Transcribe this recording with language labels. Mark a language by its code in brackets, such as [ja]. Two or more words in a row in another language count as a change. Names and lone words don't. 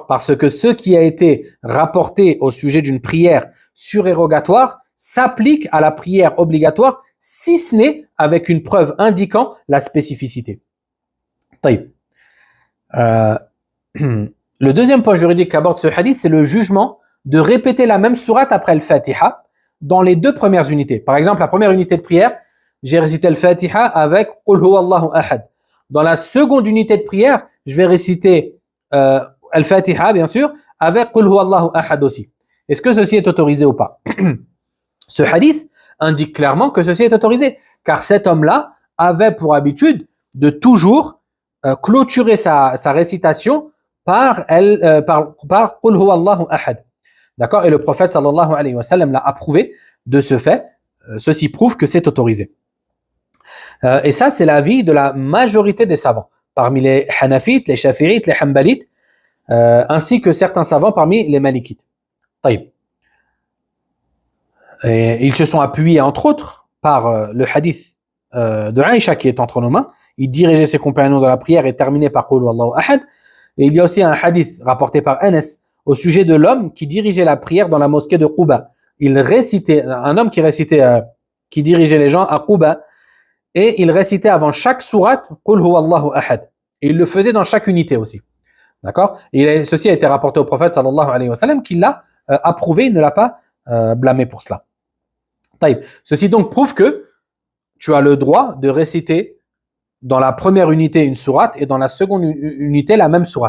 [fr] Parce que ce qui a été rapporté au sujet d'une prière surérogatoire s'applique à la prière obligatoire, si ce n'est avec une preuve indiquant la spécificité. Le deuxième point juridique qu'aborde ce hadith, c'est le jugement de répéter la même sourate après le Fatiha dans les 2 premières unités. Par exemple, la première unité de prière, j'ai récité le Fatiha avec [ar] قل هو الله أحد. [fr] Dans la seconde unité de prière, je vais réciter Al-Fatiha, bien sûr, avec [ar] قل هو الله أحد [fr] aussi. Est-ce que ceci est autorisé ou pas? Ce hadith indique clairement que ceci est autorisé, car cet homme-là avait pour habitude de toujours clôturer sa récitation par [ar] قل هو الله أحد. [fr] D'accord? Et le prophète [ar] صلى الله عليه وسلم [fr] l'a approuvé de ce fait. Ceci prouve que c'est autorisé. Et ça, c'est l'avis de la majorité des savants, parmi les Hanafites, les Shafi'ites, les Hanbalites, ainsi que certains savants parmi les Malikites. Et ils se sont appuyés, entre autres, par le hadith de Aïcha qui est entre nos mains. Il dirigeait ses compagnons dans la prière et terminait par [ar] قل هو الله أحد. [fr] Et il y a aussi un hadith rapporté par Anas au sujet de l'homme qui dirigeait la prière dans la mosquée de Quba. Il récitait, un homme qui dirigeait les gens à Quba, et il récitait avant chaque sourate [ar] قل هو الله أحد. [fr] Et il le faisait dans chaque unité aussi. D'accord? Et ceci a été rapporté au prophète [ar] صلى الله عليه وسلم, [fr] qui l'a approuvé, il ne l'a pas blâmé pour cela. Ceci donc prouve que tu as le droit de réciter dans la première unité une sourate et dans la seconde unité la même sourate.